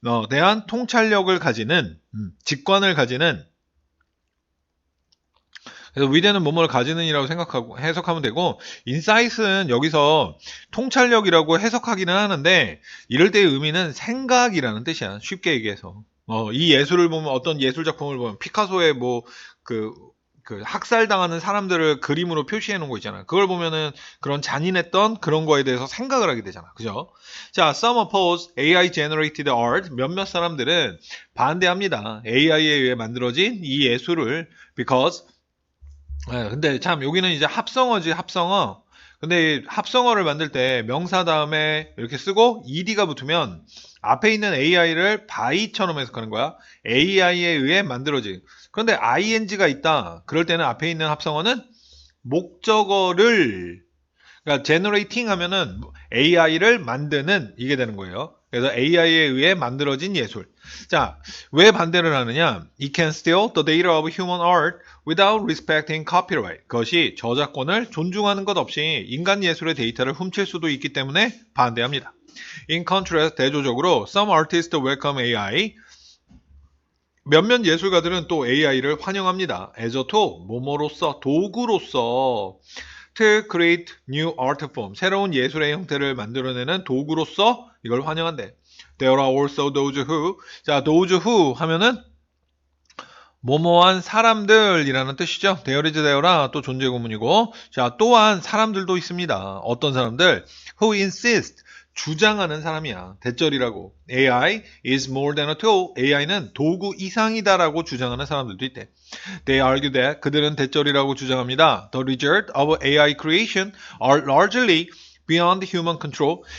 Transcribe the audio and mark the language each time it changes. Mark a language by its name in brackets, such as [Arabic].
[Korean] 대한 통찰력을 가지는, 직관을 가지는 그래서 위대는 뭐뭐를 가지는 이라고 생각하고 해석하면 되고 인사이트는 여기서 통찰력이라고 해석하기는 하는데 이럴 때의 의미는 생각이라는 뜻이야. 쉽게 얘기해서. 이 예술을 보면 어떤 예술 작품을 보면 피카소의 그 학살당하는 사람들을 그림으로 표시해 놓은 거 있잖아. 그걸 보면은 그런 잔인했던 그런 거에 대해서 생각을 하게 되잖아. 그죠? [English] 자, some oppose AI generated art. [Korean] 몇몇 사람들은 반대합니다. AI에 의해 만들어진 이 예술을 because 근데 참 여기는 이제 합성어지 합성어. 근데 합성어를 만들 때 명사 다음에 이렇게 쓰고 ed가 붙으면 앞에 있는 AI를 by처럼 해석하는 거야. AI에 의해 만들어진. 그런데 ing가 있다. 그럴 때는 앞에 있는 합성어는 목적어를 그러니까 generating 하면은 AI를 만드는 이게 되는 거예요. 그래서 AI에 의해 만들어진 예술. 자, 왜 반대를 하느냐? [English] It can steal the data of human art without respecting copyright. [Korean] 그것이 저작권을 존중하는 것 없이 인간 예술의 데이터를 훔칠 수도 있기 때문에 반대합니다. [English] In contrast, [Korean] 대조적으로 [English] some artists welcome AI. [Korean] 몇몇 예술가들은 또 AI를 환영합니다. [English] as a tool, [Korean] 뭐뭐로서, 도구로서 [English] to create new art form, [Korean] 새로운 예술의 형태를 만들어내는 도구로서 이걸 환영한대. [English] There are also those who, 자, those who [Korean] 하면은 뭐뭐한 사람들이라는 뜻이죠. There is there라 또 존재 구문이고, 자, 또한 사람들도 있습니다. 어떤 사람들? [English] Who insist, [Korean] 주장하는 사람이야. 대절이라고. [English] AI is more than a tool. [Korean] AI는 도구 이상이다라고 주장하는 사람들도 있대. [English] They argue that [Korean] 그들은 대절이라고 주장합니다. [English] The result of AI creation are largely beyond human control.